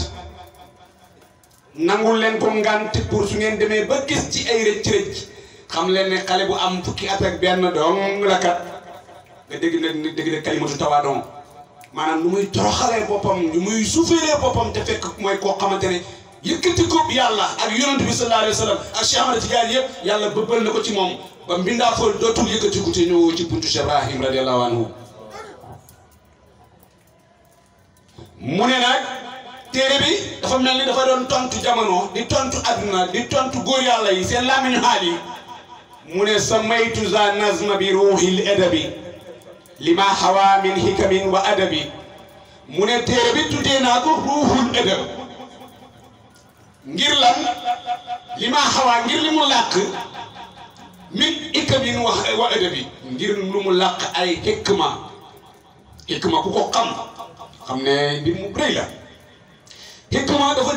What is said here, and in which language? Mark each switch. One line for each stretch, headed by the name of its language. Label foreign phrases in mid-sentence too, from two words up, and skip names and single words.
Wolof: ngant pour su ngeen demee ba gis ci ay rëcc xam leen ne xale bu am fukki at ak benn doom la kat nga dégg
Arabic: كلمة التواضع
Wolof: maanaam nu muy toroxalee boppam nu muy suufeelee boppam te fekk mooy koo xamante ne yëkkati ko yàlla ak yonent bi
Arabic: صلى الله عليه وسلم
Wolof: ak Cheikh Ahmad Tidiane yëpp yàlla bëbbal na ko ci moom ba mbindaa fool dootul yëkkati ko te ñëw ci buntu Cheikh Ibrahim
Arabic: رضي الله عنه
Wolof: mu ne nag téere bi dafa mel ni dafa doon tontu jamono di tontu adduna di tontu góor yàlla yi seen làmmiñu xaal yi mu ne
Arabic: سميت هذا النظم بروح الأدب لما حوى من حكم وأدب
Wolof: mu ne téere bi tuddee naa ko
Arabic: روح الأدب
Wolof: ngir lan
Arabic: لما حوى
Wolof: ngir li mu làq
Arabic: من حكم وأدب
Wolof: ngir lu mu làq ay hikma ku ko xam xam ne mbir mu rëy la xikma dafa